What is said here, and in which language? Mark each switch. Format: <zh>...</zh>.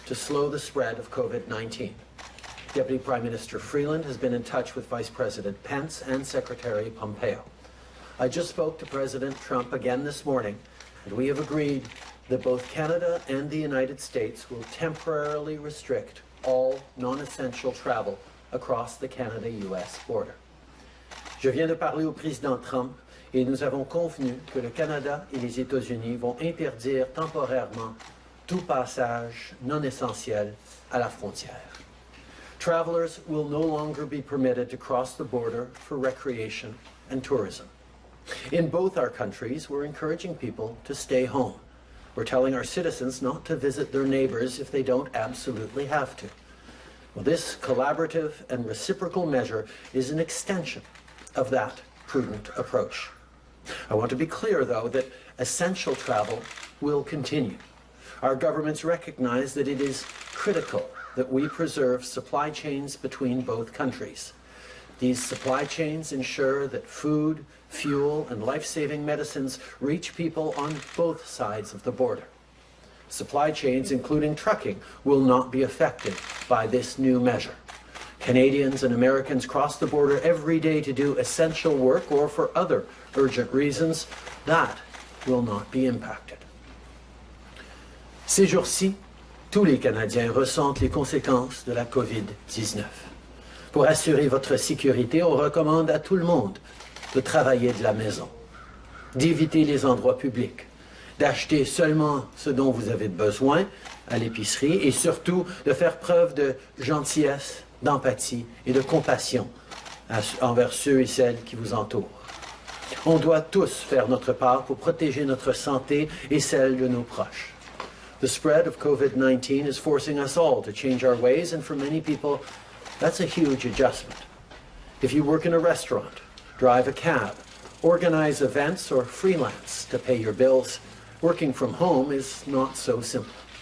<en>to slow the spread of COVID-19. Deputy Prime Minister Freeland has been in touch with Vice President Pence and Secretary Pompeo. I just spoke to President Trump again this morning, and we have agreed that both Canada and the United States will temporarily restrict all non-essential travel across the Canada-US border.</en> <fr>Je viens de parler au président Trump et nous avons convenu que le Canada et les États-Unis vont interdire temporairement tout passage non essentiel à la frontière.</fr> <en>Travelers will no longer be permitted to cross the border for recreation and tourism. In both our countries, we're encouraging people to stay home. We're telling our citizens not to visit their neighbors if they don't absolutely have to. Well, this collaborative and reciprocal measure is an extension of that prudent approach. I want to be clear, though, that essential travel will continue. Our governments recognize that it is critical that we preserve supply chains between both countries. These supply chains ensure that food, fuel, and life-saving medicines reach people on both sides of the border. Supply chains, including trucking, will not be affected by this new measure. Canadians and Americans cross the border every day to do essential work or for other urgent reasons. That will not be impacted.</en> <fr>Ces jours-ci, tous les Canadiens ressentent les conséquences de la COVID-19. Pour assurer votre sécurité, on recommande à tout le monde de travailler de la maison, d'éviter les endroits publics, d'acheter seulement ce dont vous avez besoin à l'épicerie et surtout de faire preuve de gentillesse, d'empathie et de compassion envers ceux et celles qui vous entourent. On doit tous faire notre part pour protéger notre santé et celle de nos proches.</fr> <en>The spread of COVID-19 is forcing us all to change our ways, and for many people, that's a huge adjustment. If you work in a restaurant, drive a cab, organize events, or freelance to pay your bills, working from home is not so simple.</en>